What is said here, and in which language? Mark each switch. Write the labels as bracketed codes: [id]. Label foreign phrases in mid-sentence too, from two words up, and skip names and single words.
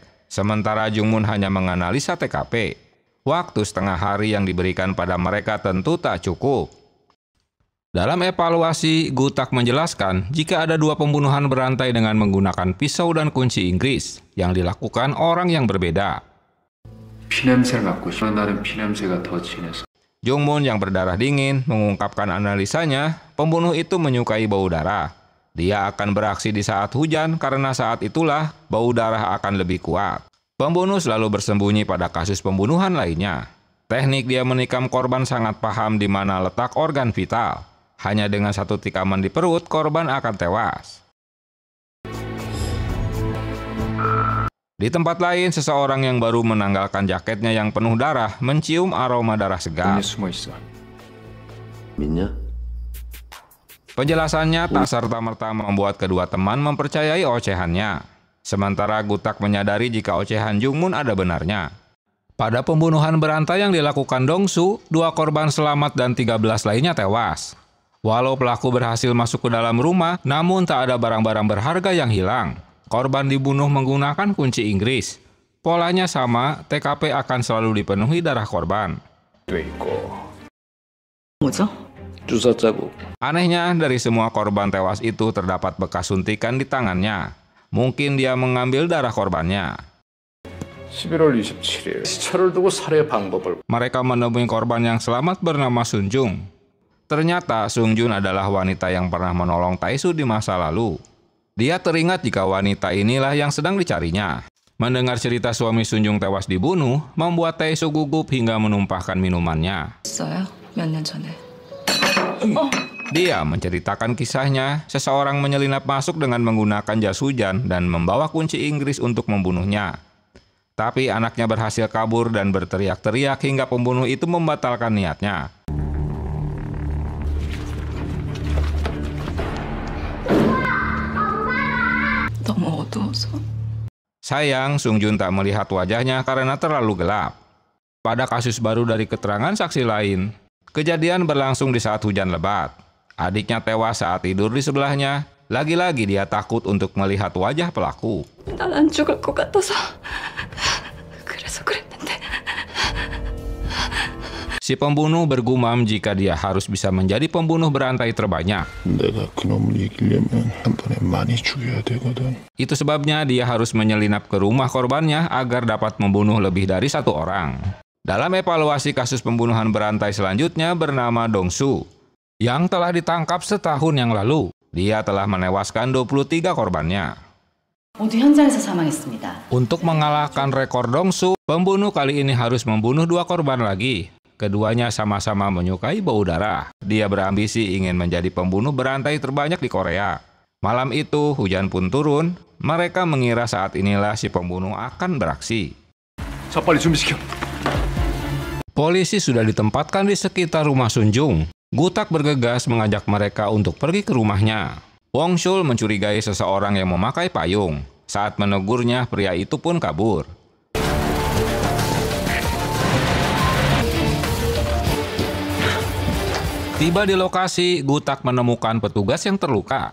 [id] Sementara Jungmoon hanya menganalisa TKP. Waktu setengah hari yang diberikan pada mereka tentu tak cukup. Dalam evaluasi, Gutak menjelaskan jika ada 2 pembunuhan berantai dengan menggunakan pisau dan kunci Inggris yang dilakukan orang yang berbeda. [ko] 피냄새를 맡고 싶어. 나는 피냄새가 더 진해서. [id] Jungmoon yang berdarah dingin mengungkapkan analisanya, pembunuh itu menyukai bau darah. Dia akan beraksi di saat hujan karena saat itulah bau darah akan lebih kuat. Pembunuh selalu bersembunyi pada kasus pembunuhan lainnya. Teknik dia menikam korban sangat paham di mana letak organ vital. Hanya dengan 1 tikaman di perut, korban akan tewas. Di tempat lain, seseorang yang baru menanggalkan jaketnya yang penuh darah mencium aroma darah segar. [ko] 문에 숨어 있어. 믿냐? [id] Penjelasannya tak serta-merta membuat kedua teman mempercayai ocehannya. Sementara Gutak menyadari jika ocehan Jungmoon ada benarnya. Pada pembunuhan berantai yang dilakukan Dong-soo, 2 korban selamat dan 13 lainnya tewas. Walau pelaku berhasil masuk ke dalam rumah, namun tak ada barang-barang berharga yang hilang. Korban dibunuh menggunakan kunci Inggris. Polanya sama, TKP akan selalu dipenuhi darah korban. [ko] 돼 있고. 뭐죠? 주사 자국. [id] Anehnya, dari semua korban tewas itu terdapat bekas suntikan di tangannya. Mungkin dia mengambil darah korbannya. [ko] 11월 27일 시차를 두고 살해 방법을. [id] Mereka menemui korban yang selamat bernama Sun Jung. Ternyata Sun Jung adalah wanita yang pernah menolong Tae-soo di masa lalu. Dia teringat jika wanita inilah yang sedang dicarinya. Mendengar cerita suami Sun Jung tewas dibunuh, membuat Tae-soo gugup hingga menumpahkan minumannya. [ko] 있어요? 몇 년 전에. [id] Dia menceritakan kisahnya, seseorang menyelinap masuk dengan menggunakan jas hujan dan membawa kunci Inggris untuk membunuhnya. Tapi anaknya berhasil kabur dan berteriak-teriak hingga pembunuh itu membatalkan niatnya. [ko] 너무 어두워서. [id] Sayang, Sung Jun tak melihat wajahnya karena terlalu gelap. Pada kasus baru dari keterangan saksi lain, kejadian berlangsung di saat hujan lebat. Adiknya tewas saat tidur di sebelahnya. Lagi-lagi dia takut untuk melihat wajah pelaku. [ko] 난 안 죽을 것 같아서 그래서 그랬는데. [id] Si pembunuh bergumam jika dia harus bisa menjadi pembunuh berantai terbanyak. [ko] 내가 그놈을 이기려면 한 번에 많이 죽여야 되거든. [id] Itu sebabnya dia harus menyelinap ke rumah korbannya agar dapat membunuh lebih dari 1 orang. Dalam evaluasi kasus pembunuhan berantai selanjutnya bernama Dong-soo, yang telah ditangkap setahun yang lalu. Dia telah menewaskan 23 korbannya. [ko] 모두 현장에서 사망했습니다. [id] Untuk mengalahkan rekor Dong-soo, pembunuh kali ini harus membunuh 2 korban lagi. Keduanya sama-sama menyukai bau darah. Dia berambisi ingin menjadi pembunuh berantai terbanyak di Korea. Malam itu, hujan pun turun. Mereka mengira saat inilah si pembunuh akan beraksi. [ko] 자, 빨리 준비시켜. [id] Polisi sudah ditempatkan di sekitar rumah Sun Jung. Gutak bergegas mengajak mereka untuk pergi ke rumahnya. Wong Shul mencurigai seseorang yang memakai payung. Saat menegurnya, pria itu pun kabur. Tiba di lokasi, Gutak menemukan petugas yang terluka.